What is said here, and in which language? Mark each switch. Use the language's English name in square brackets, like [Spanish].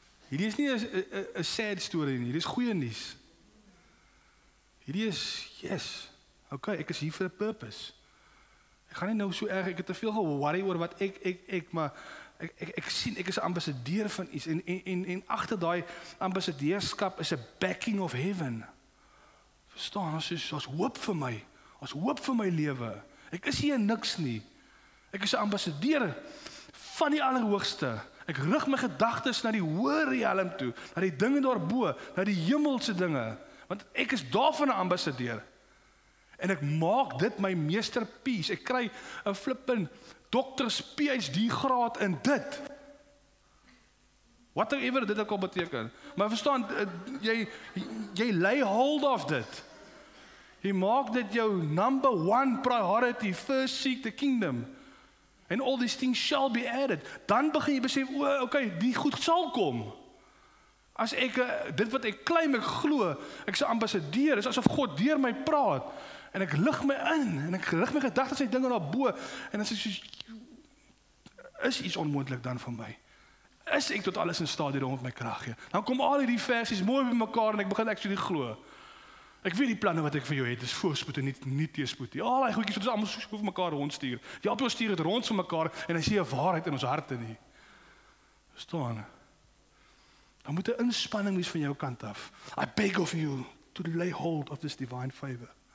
[Afrikaans] Hierdie is nie 'n [English] sad story [Afrikaans] nie, hierdie is goeie nuus. Hierdie is, yes, okay, ek is hier vir 'n purpose. Ek gaan nie nou so erg, ek het te veel ge-worry oor wat maar ek sien, ek is 'n ambassadeur van iets, en agter daai ambassadeurskap is 'n [English] backing of heaven. [Afrikaans] Verstaan, as hoop vir my, as hoop vir my lewe. Ek is hier niks nie. Ek is 'n ambassadeur van die Allerhoogste. Ek rig my gedagtes na die hoë riem toe, na die dinge daarbo, na die hemelse dinge, want ek is daarvan 'n ambassadeur. En ek maak dit my meesterpiece. Ek kry 'n flippin dokters PhD graad in dit. Whatever dit ook al beteken. Maar verstaan, jy [English] lay hold [Afrikaans] of dit. Jy maak dit jou [English] number 1 priority, first seek the kingdom. And all these things shall be added. [Afrikaans] Dan begin jy besef, okay, die goed sal kom. As ek, dit wat ek claim, ek glo, ek is 'n ambassadeur, is asof God deur my praat, en ek lig my in, en ek rig my gedagtes en dinge daarbo, en dan sê is iets onmoontlik dan van my? Is ek tot alles in staat hier rond my krag gee? Dan kom al hierdie versies mooi by mekaar, en ek begin actually glo. Ek weet die planne wat ek vir jou het, is voorspoed en nie teëspoed nie. Al die goedjies wat ons almal so vir mekaar rondstuur. Ja, ons stuur dit rond vir mekaar, en hy sê 'n waarheid in ons harte nie. Verstaan? Dan moet 'n inspanning wees van jou kant af. [English] I beg of you to lay hold of this divine favor.